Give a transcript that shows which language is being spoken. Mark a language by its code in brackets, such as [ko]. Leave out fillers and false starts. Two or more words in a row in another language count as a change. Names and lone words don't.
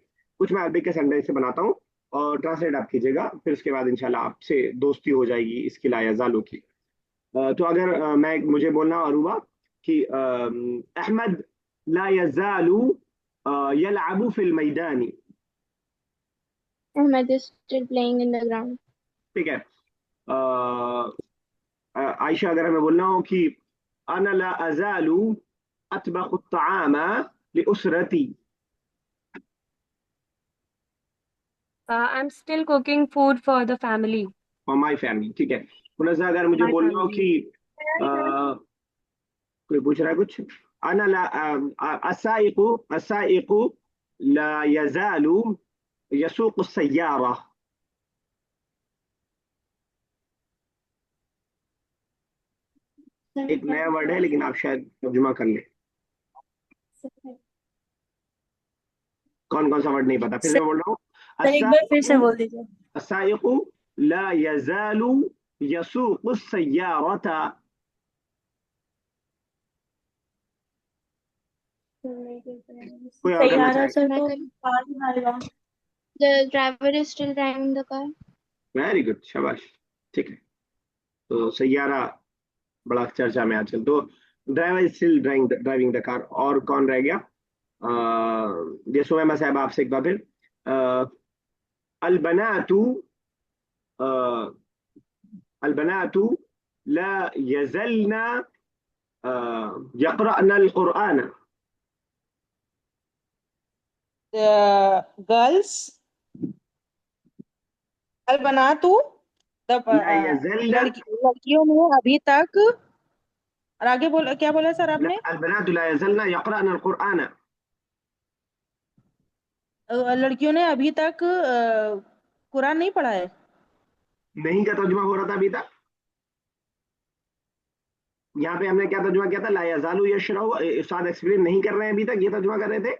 [hi] कुछ मैं अरबी के सेंटेंस से बनाता हूँ और ट्रांसलेट आप कीजिएगा, फिर उसके बाद इंशाल्लाह आपसे दोस्ती हो जाएगी इसकी, [ar] لا يزال [hi] की। तो अगर मैं मुझे बोलना अरूबा कि [ar] أحمد لا يزال يلعب في الميدان, [en] Ahmed is still playing in the ground. [hi] ठीक है। आयशा, अगर हमें बोलना हो कि [ar] أنا لا أزال أطبخ الطعام لأسرتي, [en] I'm still cooking food for the family. for my family, [hi] ठीक है। मुनज़्ज़ा, अगर मुझे [en] My [hi] बोलना हो [en] family. [hi] कि कोई पूछ रहा है कुछ, [ar] أنا لا سائق سائق لا يزال يسوق سيارة, [hi] एक नया वर्ड है लेकिन आप शायद तर्जुमा कर ले। कौन कौन सा वर्ड नहीं पता, फिर से सर, मैं बोल रहा हूँ। सर एक बार फिर से असाइकु बोल दीजिए। [ar] السائق لا يزال يسوق السيارة. [hi] कोई और करना सैयारा चाहेगा? सर मैं तो कर कार मारेगा। [en] The driver is still driving the car. very good, [hi] शाबाश, ठीक है। तो सैयारा बड़ा चर्चा में आजकल। [en] तो driver is still driving the car. [hi] और कौन रह गया? ये सुमैमा साहब, आपसे एक बार फिर। [ar] البنات البنات لا يزلن يقرأن القرآن. गर्ल्स البنات, لا يزلن, [hi] लड़कियों ने अभी तक, और आगे बोला, क्या बोला सर आपने? [ar] البنات لا يزلن يقرأن القرآن. [hi] लड़कियों ने अभी तक कुरान नहीं पढ़ा है। नहीं का तर्जुमा हो रहा था अभी तक। यहाँ पे हमने क्या तर्जुमा किया था? [ar] لا يزال يشرح, [hi] उस्ताद एक्सप्लेन नहीं कर रहे हैं अभी तक, ये तर्जुमा कर रहे थे।